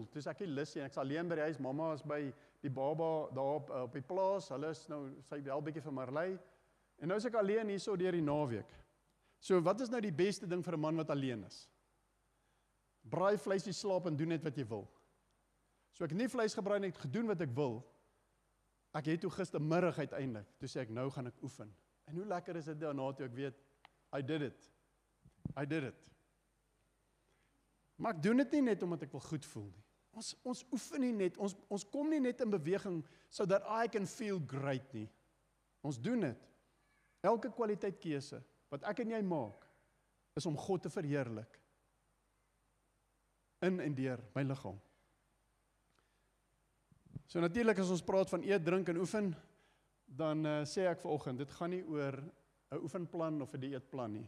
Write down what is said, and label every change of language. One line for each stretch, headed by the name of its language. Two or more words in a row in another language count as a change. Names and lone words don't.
Afrikaans: Toe ek nie lus nie, ek's alleen by die huis, mamma is by die baba daar op die plaas, hulle is nou, sy bel bietjie vir Marley, en nou is ek alleen hierso deur die naweek. So wat is nou die beste ding vir 'n man wat alleen is? Braai vleis, jy slaap en doen net wat jy wil. So ek het nie vleis gebraai nie, ek het gedoen wat ek wil. Ek het toe gistermiddag uiteindelik, toe sê ek, nou gaan ek oefen. En hoe lekker is dit daarna toe ek weet,
English: I did it.
Afrikaans: Maar ek doen dit nie net omdat ek wil goed voel nie. Ons oefen nie net, ons kom nie net in beweging
English: so that I can feel great
Afrikaans: nie. Ons doen dit. Elke kwaliteit keuse wat ek en jy maak, is om God te verheerlik. In en deur my liggaam. So natuurlik as ons praat van eet, drink en oefen, dan sê ek vanoggend, dit gaan nie oor 'n oefenplan of 'n dieetplan nie.